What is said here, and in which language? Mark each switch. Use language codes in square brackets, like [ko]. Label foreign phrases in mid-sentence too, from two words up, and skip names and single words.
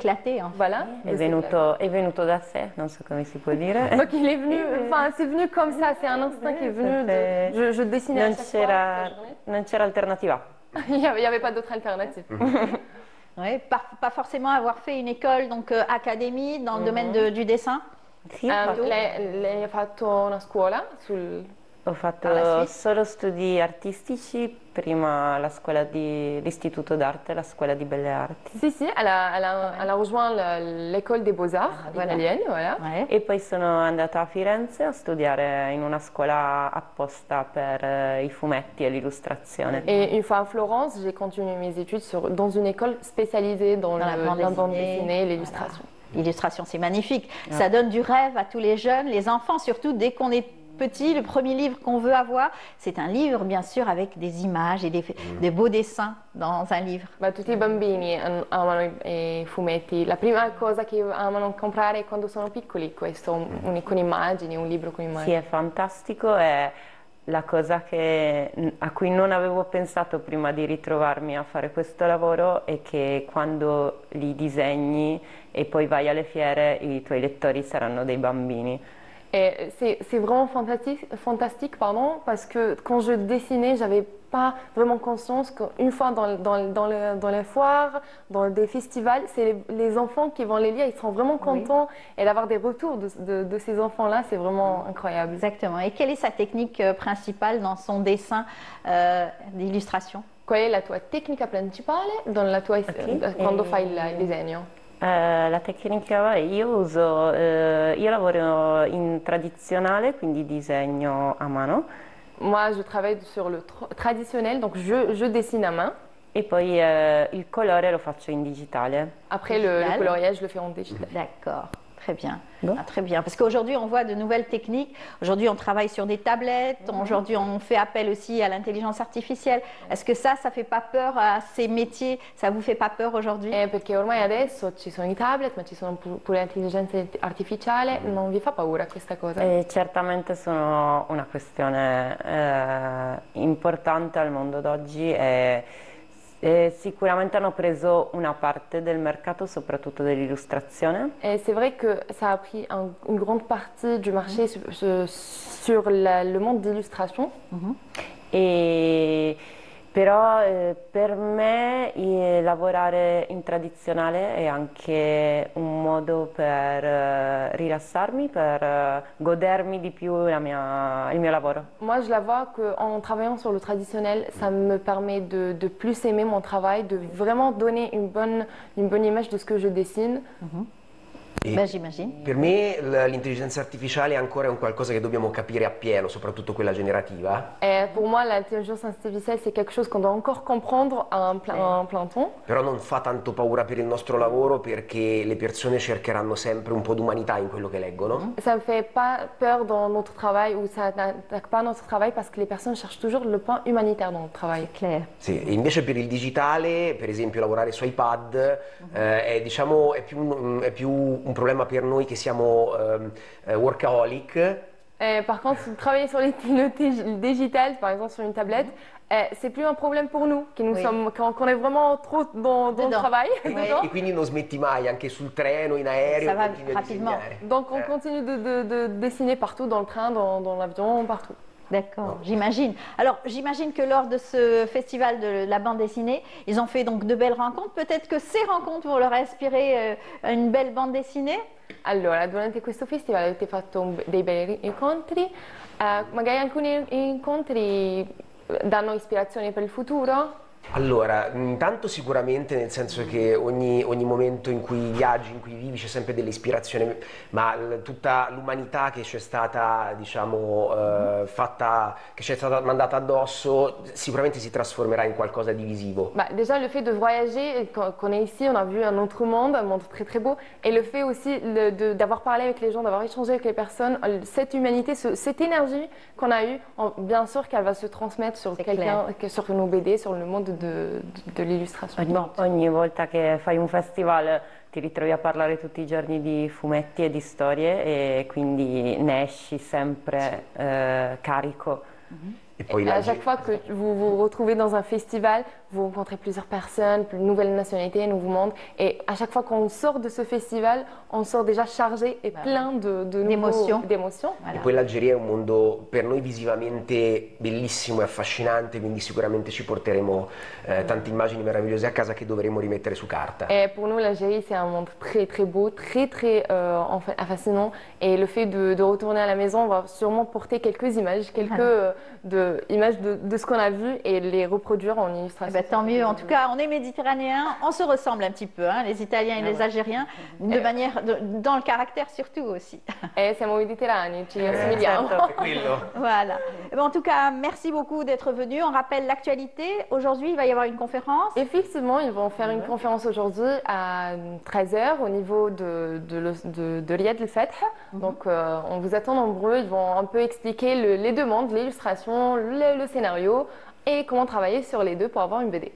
[fr] S'éclater, hein. Voilà. [it] È venuto da sé, non so come si può dire. [fr] Donc il est venu, enfin c'est venu comme ça, c'est un instinct qui est venu. Je dessinais à chaque fois. [it] Non c'era alternativa. [fr] Il n'y avait pas d'autre alternative. Ouais, pas forcément avoir fait une école, donc académie dans le domaine du dessin. [it] Lei ha fatto una scuola Ho fatto solo studi artistici, prima l'istituto d'arte, la scuola di belle arti. Si, [fr] elle a rejoint l'école des beaux-arts italienne, voilà. Ouais. [it] E poi sono andata a Firenze a studiare in una scuola apposta per i fumetti et l'illustrazione. [fr] Et une fois à Florence, j'ai continué mes études dans une école spécialisée dans la bande dessinée et l'illustration. L'illustration, c'est magnifique. Ouais. Ça donne du rêve à tous les jeunes, les enfants surtout, dès qu'on est petit, le premier livre qu'on veut avoir, c'est un livre bien sûr avec des images et des beaux dessins dans un livre. [it] Tutti i bambini amano i fumetti. La prima cosa che amano comprare quando sono piccoli, questo, con immagini, un libro con immagini. Sì, è fantastico, è la cosa a cui non avevo pensato prima di ritrovarmi a fare questo lavoro è che quando li disegni e poi vai alle fiere, i tuoi lettori saranno dei bambini. [fr] Et c'est vraiment fantastique, parce que quand je dessinais, j'avais pas vraiment conscience qu'une fois dans les foires, dans des festivals, c'est les enfants qui vont les lire, ils seront vraiment contents, et d'avoir des retours de ces enfants-là, c'est vraiment incroyable. Exactement. Et quelle est sa technique principale dans son dessin d'illustration? [it] Qual è la tua tecnica principale quando fai il disegno? La tecnica, io lavoro in tradizionale, quindi disegno a mano. [fr] Moi, je travaille sur le traditionnel, donc je dessine à main. [it] E poi il colore lo faccio in digitale. [fr] Après, le coloriage, je le fais en digital. D'accord. Très bien. Ah, très bien. Parce qu'aujourd'hui, on voit de nouvelles techniques. Aujourd'hui, on travaille sur des tablettes. Aujourd'hui, on fait appel aussi à l'intelligence artificielle. Est-ce que ça fait pas peur à ces métiers? Ça vous fait pas peur aujourd'hui? [it] Perché ormai adesso ci sono i tablet, ma ci sono pure l'intelligenza artificiale. Non vi fa paura questa cosa? Certamente sono una questione importante al mondo d'oggi. Sicuramente hanno preso una parte del mercato, soprattutto dell'illustrazione. [fr] Et c'est vrai que ça a pris une grande partie du marché sur le monde d'illustration. [it] Però per me lavorare in tradizionale è anche un modo per rilassarmi, per godermi di più il mio lavoro. [fr] Moi, je la vois qu'en travaillant sur le traditionnel, ça me permet de plus aimer mon travail, de vraiment donner une bonne image de ce que je dessine. J'imagine. [it] Per me l'intelligenza artificiale ancora è un qualcosa che dobbiamo capire appieno, soprattutto quella generativa. [fr] Pour moi, l'intelligence artificielle, c'est quelque chose qu'on doit encore comprendre à un plein temps. [it] Però non fa tanto paura per il nostro lavoro perché le persone cercheranno sempre un po' d'umanità in quello che leggono. [fr] Ça ne fait pas peur dans notre travail ou ça n'attaque pas notre travail parce que les personnes cherchent toujours le point humanitaire dans notre travail. C'est clair. [it] Sì, e invece per il digitale, per esempio lavorare su iPad, è più un problema per noi che siamo workaholic. [fr] Par contre, travailler sur le digital, par exemple sur une tablette, c'est plus un problème pour nous, qu'on est vraiment trop dans le travail. [it] E quindi non smetti mai, anche sul treno, in aereo, [fr] ça va [it] continui a disegnare. [fr] Donc on continue de dessiner partout, dans le train, dans l'avion, partout. D'accord, j'imagine. Alors, j'imagine que lors de ce festival de la bande dessinée, ils ont fait donc de belles rencontres. Peut-être que ces rencontres vont leur inspirer une belle bande dessinée? [it] Allora, durante questo festival avete fatto dei bei incontri. Magari alcuni incontri danno ispirazione per il futuro? Allora, intanto sicuramente nel senso che ogni momento in cui viaggi, in cui vivi, c'è sempre dell'ispirazione, ma tutta l'umanità che c'è stata, diciamo, che ci è stata mandata addosso, sicuramente si trasformerà in qualcosa di visivo. [fr] Bah, déjà, le fait de voyager, quand on est ici, on a vu un autre monde, un monde très très beau, et le fait aussi d'avoir parlé avec les gens, d'avoir échangé avec les personnes, cette humanité, cette énergie qu'on a eue, bien sûr qu'elle va se transmettre sur quelqu'un, sur nos BD, sur le monde de l'illustration. [it] Ogni volta che fai un festival ti ritrovi a parlare tutti i giorni di fumetti e di storie e quindi ne esci sempre carico. [fr] Et à chaque fois que vous vous retrouvez dans un festival, vous rencontrez plusieurs personnes, de nouvelles nationalités, nouveaux mondes. Et à chaque fois qu'on sort de ce festival, on sort déjà chargé et plein d'émotions. [it] E poi l'Algeria è un mondo per noi visivamente bellissimo e affascinante, quindi sicuramente ci porteremo tante immagini meravigliose a casa che dovremo rimettere su carta. [fr] Et pour nous, l'Algérie, c'est un monde très très beau, très très fascinant. Et le fait de retourner à la maison, on va sûrement porter quelques images, images de ce qu'on a vu et les reproduire en illustration. Ben, tant mieux. En tout cas, on est méditerranéens, on se ressemble un petit peu, hein, les Italiens et les Algériens, de manière, dans le caractère surtout aussi. [it] Et siamo mediterranei, ci assomigliamo. [fr] Voilà. Ben, en tout cas, merci beaucoup d'être venu. On rappelle l'actualité. Aujourd'hui, il va y avoir une conférence. Effectivement, ils vont faire une conférence aujourd'hui à 13h au niveau de l'Iyad el-Fath. Donc, on vous attend nombreux. Ils vont un peu expliquer les demandes, l'illustration, le scénario et comment travailler sur les deux pour avoir une BD.